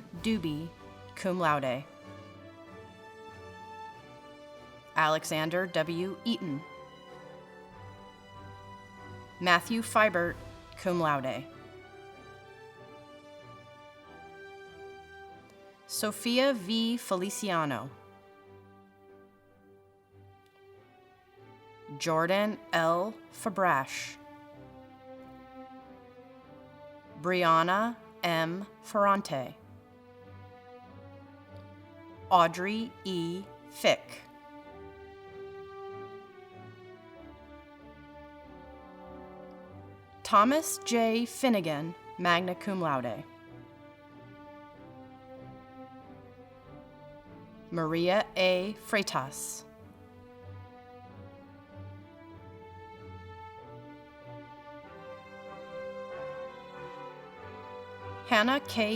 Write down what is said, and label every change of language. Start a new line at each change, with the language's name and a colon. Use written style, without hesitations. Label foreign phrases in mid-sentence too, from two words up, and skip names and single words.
English: Doobie,
Latin: cum laude.
English: Alexander W. Eaton. Matthew Fibert,
Latin: cum laude.
English: Sophia V. Feliciano. Jordan L. Fabrash. Brianna M. Ferrante. Audrey E. Fick. Thomas J. Finnegan,
Latin: magna cum laude.
English: Maria A. Freitas. Hannah K.